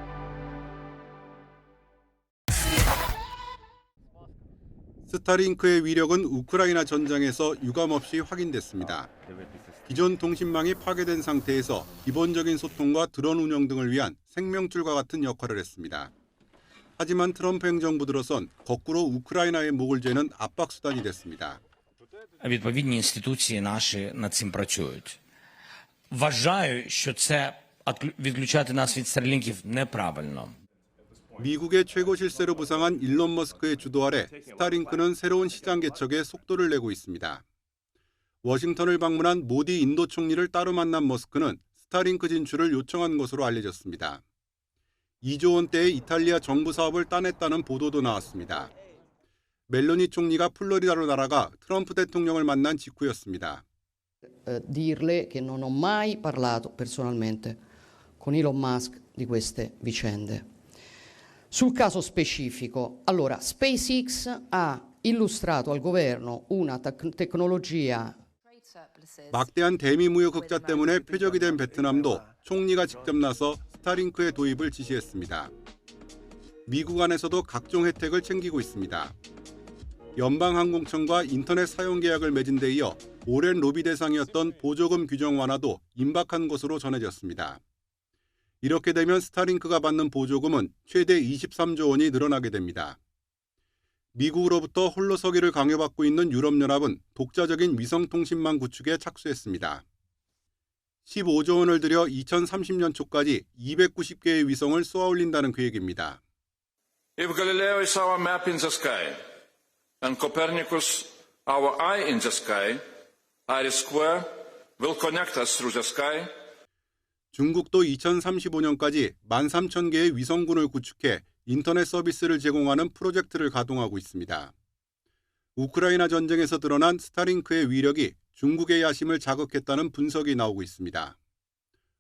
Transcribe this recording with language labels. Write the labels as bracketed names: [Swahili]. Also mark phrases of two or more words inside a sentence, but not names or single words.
[Korean] 스타링크의 위력은 우크라이나 전장에서 유감없이 확인됐습니다. 기존 통신망이 파괴된 상태에서 기본적인 소통과 드론 운영 등을 위한 생명줄과 같은 역할을 했습니다. 하지만 트럼프 행정부 들어선 거꾸로 우크라이나의 목을 죄는 압박 수단이 됐습니다. [Ukrainian] Відповідні інституції наші над цим працюють. Вважаю, що це відключати нас від Старлінків неправильно. [Korean] 미국의 최고 실세로 부상한 일론 머스크의 주도 아래 스타링크는 새로운 시장 개척에 속도를 내고 있습니다. 워싱턴을 방문한 모디 인도 총리를 따로 만난 머스크는 스타링크 진출을 요청한 것으로 알려졌습니다. 2조 원대의 이탈리아 정부 사업을 따냈다는 보도도 나왔습니다. 멜로니 총리가 플로리다로 날아가 트럼프 대통령을 만난 직후였습니다. [Italian] Dirle che non ho mai parlato personalmente con Elon Musk di queste vicende. Sul caso specifico, allora SpaceX ha illustrato al governo una tecnologia. [Korean] 막대한 대미 무역 흑자 때문에 표적이 된 베트남도 총리가 직접 나서 스타링크의 도입을 지시했습니다. 미국 안에서도 각종 혜택을 챙기고 있습니다. 연방항공청과 인터넷 사용 계약을 맺은 데 이어 오랜 로비 대상이었던 보조금 규정 완화도 임박한 것으로 전해졌습니다. 이렇게 되면 스타링크가 받는 보조금은 최대 23조 원이 늘어나게 됩니다. 미국으로부터 홀로서기를 강요받고 있는 유럽연합은 독자적인 위성통신망 구축에 착수했습니다. 15조 원을 들여 2030년 초까지 290개의 위성을 쏘아올린다는 계획입니다. [English] If Galileo is our map in the sky, and Copernicus our eye in the sky, Iris Square will connect us through the sky. [Korean] 중국도 2035년까지 13,000개의 위성군을 구축해 인터넷 서비스를 제공하는 프로젝트를 가동하고 있습니다. 우크라이나 전쟁에서 드러난 스타링크의 위력이 중국의 야심을 자극했다는 분석이 나오고 있습니다.